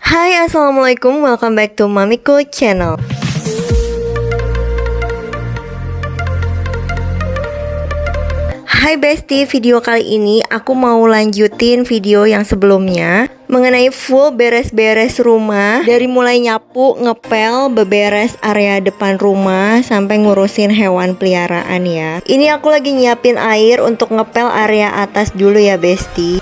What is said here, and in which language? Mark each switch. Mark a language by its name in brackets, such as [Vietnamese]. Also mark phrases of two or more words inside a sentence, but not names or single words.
[Indonesian] Hai, [English] assalamualaikum, welcome back to Mamiko channel. [Indonesian] Hai Besti, video kali ini aku mau lanjutin video yang sebelumnya mengenai full beres-beres rumah, dari mulai nyapu, ngepel, beberes area depan rumah sampai ngurusin hewan peliharaan ya. Ini aku lagi nyiapin air untuk ngepel area atas dulu ya Besti.